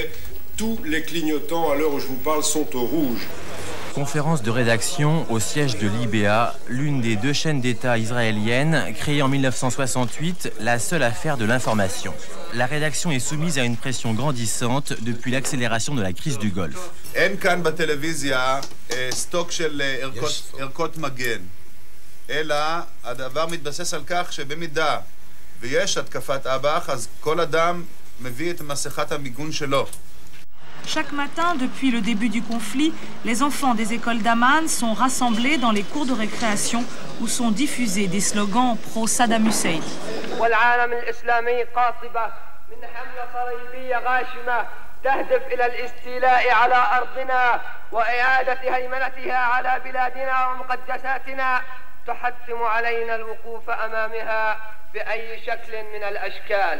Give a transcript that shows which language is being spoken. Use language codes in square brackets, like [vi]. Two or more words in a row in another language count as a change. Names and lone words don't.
[fr] Tous les clignotants à l'heure où je vous parle sont au rouge. Conférence de rédaction au siège de l'IBA, l'une des 2 chaînes d'État israéliennes, créée en 1968, la seule à faire de l'information. La rédaction est soumise à une pression grandissante depuis l'accélération de la crise du Golfe. [he] אין כאן בטלוויזיה סטוק של ערכות מגן, אלא הדבר מתבסס על כך שבמידה ויש התקפת אב"ח, אז כל אדם מביא את מסכת המיגון שלו. [fr] Chaque matin, depuis le début du conflit, les enfants des écoles d'Amman sont rassemblés dans les cours de récréation où sont diffusés des slogans pro-Saddam Hussein. [ar] تهدف إلى الاستيلاء على أرضنا وإعادة هيمنتها على بلادنا ومقدساتنا تحتم علينا الوقوف أمامها بأي شكل من الأشكال.